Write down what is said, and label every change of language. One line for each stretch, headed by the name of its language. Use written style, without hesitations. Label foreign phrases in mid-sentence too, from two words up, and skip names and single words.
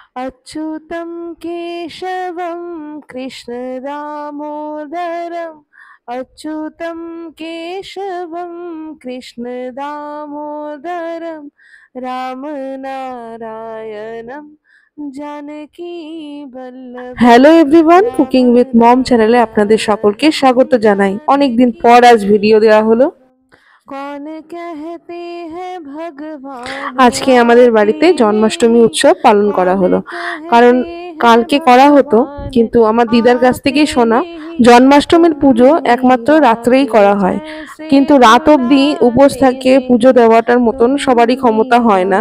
Sanskrit: अच्युतं केशवं कृष्णदामोदरम् अच्युतं केशवं कृष्णदामोदरं रामनारायणं जानकी बल्लभं।
English: Hello everyone,
Bangla: কুকিং উইথ মম চ্যানেলে আপনাদের সকলকে স্বাগত জানাই। অনেকদিন পর আজ ভিডিও দেওয়া হলো। আজকে আমাদের বাড়িতে জন্মাষ্টমী উৎসব পালন করা হলো। কারণ কালকে করা হতো, কিন্তু আমার দিদার কাছ থেকেই শোনা জন্মাষ্টমীর পুজো একমাত্র রাত্রেই করা হয়, কিন্তু রাত অবধি উপোস থাকে পুজো দেওয়াটার মতন সবারই ক্ষমতা হয় না।